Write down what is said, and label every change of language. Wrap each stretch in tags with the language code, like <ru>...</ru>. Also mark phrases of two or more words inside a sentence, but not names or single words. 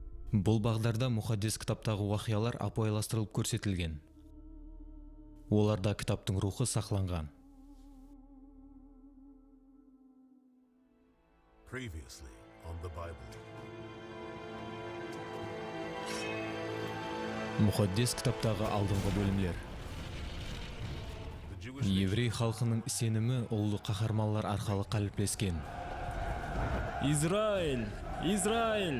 <kaa>Бұл бағдарда мұхаддис кітаптағы уақиялар апайластырылып көрсетілген. Оларда кітаптың рухы сақланған.</kaa> <en>Previously on the Bible.</en> <kaa>Мұхаддис кітаптағы алдыңғы бөлімлер. Еврей халқының сенімі ұлы қаһарманлар арқылы қалыптасқан. Израиль! Израиль!</kaa>